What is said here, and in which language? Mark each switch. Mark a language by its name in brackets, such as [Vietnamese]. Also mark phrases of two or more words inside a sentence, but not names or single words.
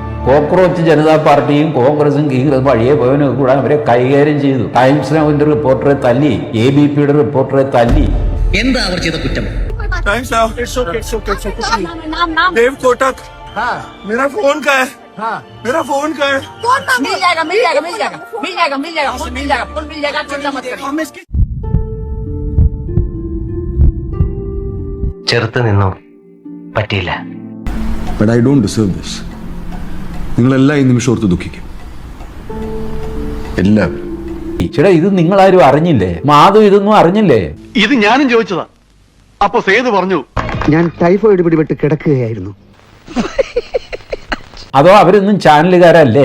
[Malayalam] കോക്രോച്ച് ജനതാ പാർട്ടിയും കോൺഗ്രസും വഴിയെ പോയവനും കൂടെ അവരെ കൈകാര്യം ചെയ്തു. ടൈംസ് നൗവിന്റെ റിപ്പോർട്ടറെ തല്ലി, ABPയുടെ റിപ്പോർട്ടറെ തല്ലി. എന്താ അവർ ചെയ്ത കുറ്റം? [Hindi] देव कोटक मेरा फोन का है मेरा फोन का है मिल जाएगा मिल जाएगा मिल जाएगा मिल जाएगा मिल जाएगा मिल जाएगा फोन मिल जाएगा, चिंता मत करिए. [Malayalam] ചെറുത്ത് നിന്നോ പറ്റിയില്ല. [English] But I don't deserve this. [Malayalam] നിങ്ങളെല്ലാം ഈ നിമിഷം ഓർത്ത് ദുഃഖിക്കും. എല്ലാവരും. ചേട്ടാ, ഇത് നിങ്ങളാരും അറിഞ്ഞില്ലേ? മാധു ഇതൊന്നും അറിഞ്ഞില്ലേ? ഇത് ഞാനും ചോദിച്ചതാ. അപ്പൊ സേതു പറഞ്ഞു, ഞാൻ ടൈഫോയിഡ് പിടിപെട്ട് കിടക്കുകയായിരുന്നു. അതോ അവരൊന്നും ചാനലുകാരല്ലേ?